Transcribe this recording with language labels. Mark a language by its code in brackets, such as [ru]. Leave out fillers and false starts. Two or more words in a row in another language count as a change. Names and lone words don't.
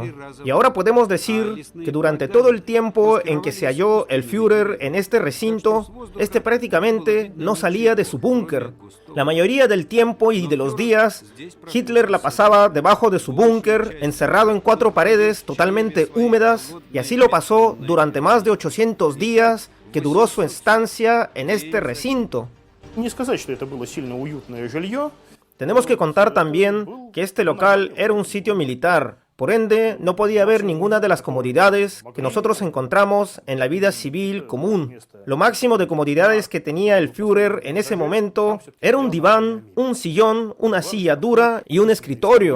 [es] Y ahora podemos decir que durante todo el tiempo en que se halló el Führer en este recinto, este prácticamente no salía de su búnker. La mayoría del tiempo y de los días, Hitler la pasaba debajo de su búnker, encerrado en 4 paredes totalmente húmedas, y así lo pasó durante más de 800 días que duró su estancia en este recinto. [ru] Не сказать, что это было сильно уютное жилье. [es] Tenemos que contar también que este local era un sitio militar. Por ende, no podía haber ninguna de las comodidades que nosotros encontramos en la vida civil común. Lo máximo de comodidades que tenía el Führer en ese momento era un diván, un sillón, una silla dura y un escritorio.